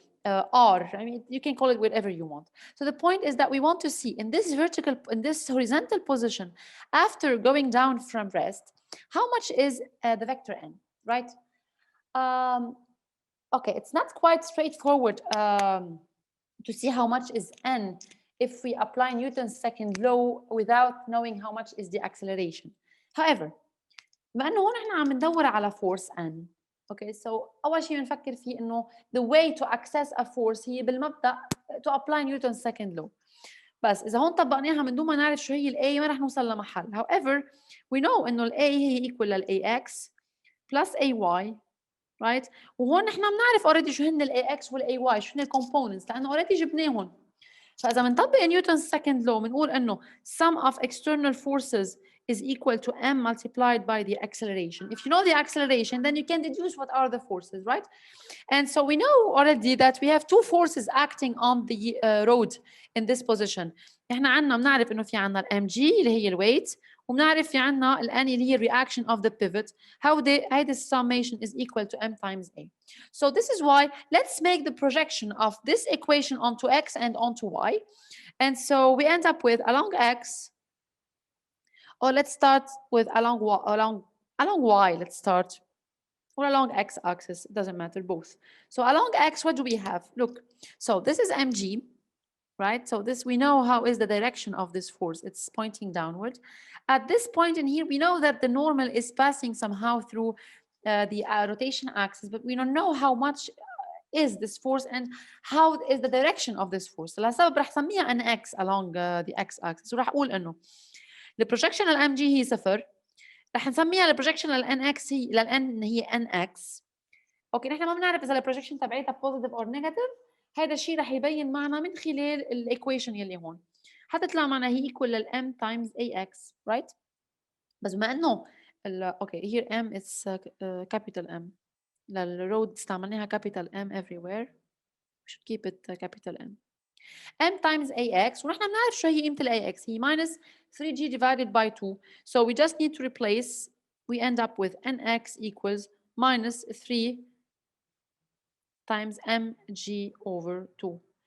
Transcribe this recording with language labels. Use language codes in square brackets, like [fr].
[en] I mean, you can call it whatever you want. So the point is that we want to see in this horizontal position, after going down from rest, how much is the vector N, right? Okay, it's not quite straightforward to see how much is N if we apply Newton's second law without knowing how much is the acceleration. However, [ar] بما انه هون احنا عم ندور على force N. [en] Okay, so [ar] اول شيء بنفكر فيه انه [en] the way to access a force [ar] هي بالمبدا [en] to apply Newton's second law. [ar] بس اذا هون طبقناها من دون ما نعرف شو هي ال A ما رح نوصل لمحل. [en] However, we know [ar] انه ال A هي [en] equal لل AX plus AY, right? [ar] وهون نحن بنعرف already شو هن ال AX وال AY، شو هن ال components، لانه already جبناهم. فاذا بنطبق [en] Newton's second law [ar] بنقول انه [en] sum of external forces is equal to m multiplied by the acceleration. If you know the acceleration, then you can deduce what are the forces, right? And so we know already that we have two forces acting on the road in this position. [ar] احنا عندنا بنعرف انه في عندنا الام جي اللي هي الويت، وبنعرف في عندنا الان اللي هي [en] reaction of the pivot. How this summation is equal to m times a. So this is why let's make the projection of this equation onto x and onto y. And so we end up with along x, or let's start with along y, let's start, or along x-axis, it doesn't matter, both. So along x, what do we have? Look, so this is mg, right? So this, we know how is the direction of this force. It's pointing downward. At this point in here, we know that the normal is passing somehow through the rotation axis, but we don't know how much is this force and how is the direction of this force. [ar] لسبب رح سميها nx [en] along the x-axis. [ar] وراح أقول إنه البروجكشن mg هي 0. رح نسميها البروجكشن nx هي للn هي nx. اوكي، نحن ما بنعرف اذا البروجكشن تبعيتها [en] Positive or negative. [ar] هذا الشيء رح يبين معنا من خلال الايكويشن يلي هون حتطلع معنا هي ايكوال للm times ax، رايت؟ بس بما انه اوكي [en] here m is capital M، [ar] للرود استعملناها [en] capital M everywhere. We should keep it capital M. m times ax، [ar] ونحن بنعرف شو هي قيمة ال [en] ax، هي minus 3g divided by 2. So we just need to replace. We end up with nx equals minus 3 times mg over 2.